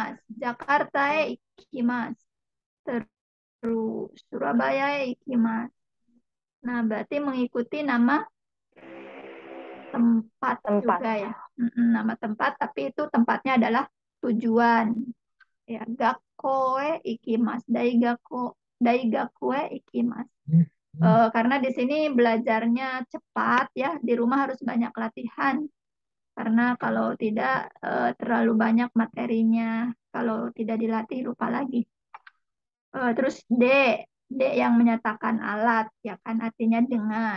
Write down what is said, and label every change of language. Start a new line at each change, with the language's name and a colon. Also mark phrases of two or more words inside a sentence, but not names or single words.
Japanese: 行きます、ジャカルタ行きます,
Indonesian: terus Surabaya ikimasu. Nah, berarti mengikuti nama tempat tempat. juga ya. Nama tempat, tapi itu tempatnya adalah tujuan.
Japanese: Ya, 学校へ行きます、大学へ行きます.
Indonesian: Karena di sini belajarnya cepat ya, di rumah harus banyak latihan. Karena kalau tidak terlalu banyak materinya, kalau tidak dilatih lupa lagi. Terus D yang menyatakan alat, ya kan artinya dengan.